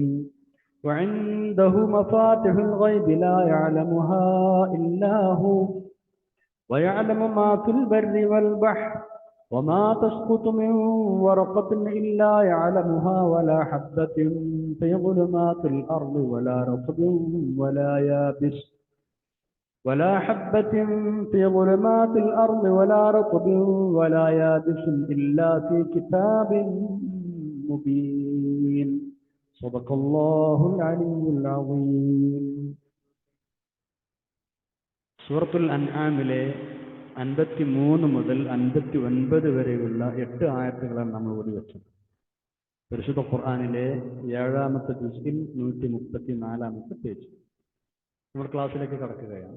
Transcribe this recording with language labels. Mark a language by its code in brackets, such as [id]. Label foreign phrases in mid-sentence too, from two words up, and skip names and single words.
[ar] وعنده مفاتح الغيب لا يعلمها إلا هو ويعلم ما في البر والبحر وما تسقط من ورقة إلا يعلمها ولا حبة في ظلمات الأرض ولا رطب ولا يابس إلا في كتاب مبين. صدق الله العلي العظيم. [ml] സൂറത്തുൽ അൻആമിലെ 53 മുതൽ 59 വരെയുള്ള 8 ആയത്തുകളാണ് നമ്മൾ ഓതി വെച്ചത്. പരിശുദ്ധ ഖുർആനിലെ 7-ാമത്തെ ജുസ്ഇൽ 134-ാമത്തെ പേജ്. നമ്മൾ ക്ലാസ്സിലേക്ക് കടക്കുകയാണ്.